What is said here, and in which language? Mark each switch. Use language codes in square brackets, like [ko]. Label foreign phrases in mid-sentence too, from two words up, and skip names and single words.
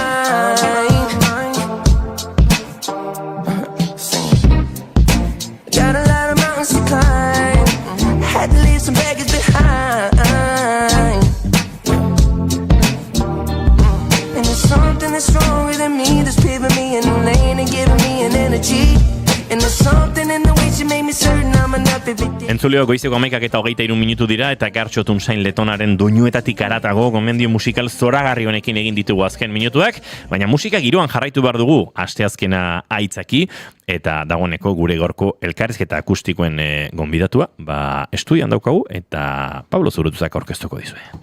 [en] Got a lot of mountains to climb, had to leave some baggage behind. And there's something that's stronger than me, that's paving me a new lane and giving me an energy. And there's something in the way she made me certain I'm enough every day. [eu] Entzuleo goizeko 11:23 minutu dira eta Gartxotun Sain Letonaren doinuetatik aratago gomendio musikal zoragarri honekin egin ditugu azken minutuak, baina musika giroan jarraitu behar dugu asteazkena aitzaki eta dagoeneko gure gorko elkarrizketa akustikoen gonbidatua, estudian daukagu eta Pablo Zurutuzak aurkeztuko dizue.